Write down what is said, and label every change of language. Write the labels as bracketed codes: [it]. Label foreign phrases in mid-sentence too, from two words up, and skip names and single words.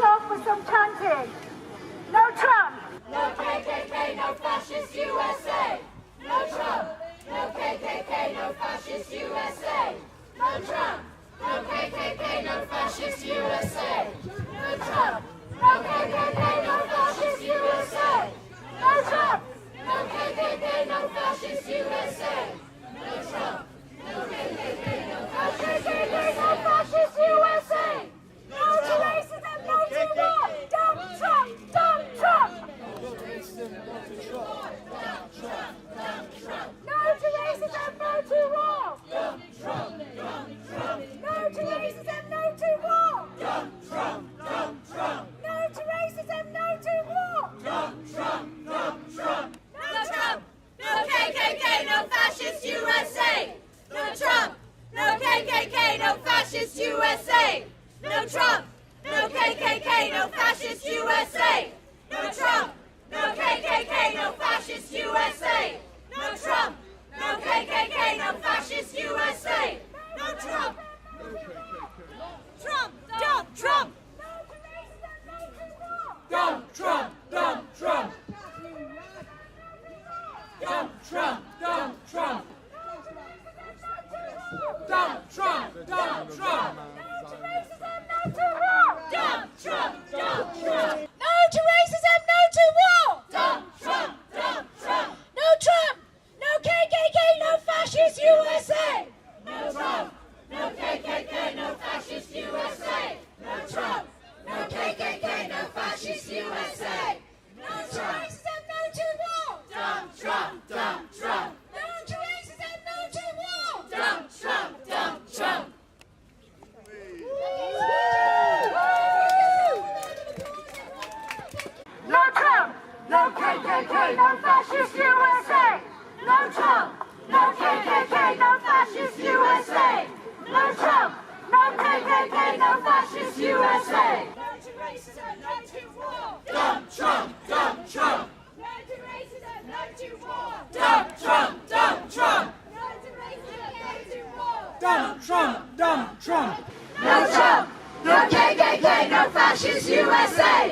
[en] with some chanting. No Trump! No KKK, no fascist USA! No Trump! No KKK, no fascist USA! No Trump! No KKK, no fascist USA! No Trump! No KKK, no fascist USA! No Trump! No KKK, no fascist USA! No Trump! No KKK, no fascist USA! No to racism, no to war! Dump Trump! Dump Trump! No to racism, no to war! Dump Trump! Dump Trump! No to racism, no to war! Dump Trump! Dump Trump! No to racism, no to war! Dump Trump! Dump Trump! No Trump! No KKK, no fascist USA! No Trump! No KKK, no fascist USA! No Trump! No KKK, no fascist USA! No Trump! No KKK, no fascist USA! No Trump! No KKK, no fascist USA! No Trump! Trump! Dump Trump! Dump Trump! Dump Trump! Dump Trump! Dump Trump! Dump Trump! Dump Trump! Dump Trump! Dump Trump! No to racism, no to war! Dump Trump! Dump Trump! No Trump! No KKK, no fascist USA! No Trump! No KKK, no fascist USA! No Trump! No KKK, no fascist USA! No Trump! Racism, no to war! Dump Trump! Dump Trump! No to racism, no to war! Dump Trump! Dump Trump! No Trump! No KKK, no fascist USA! No Trump! No KKK, no fascist USA! No Trump! No KKK, no fascist USA! No to racism, no to war! Dump Trump! Dump Trump! No to racism, no to war! Dump Trump! Dump Trump! No to racism, no to war! Dump Trump! Dump Trump! No Trump! No KKK, no fascist USA!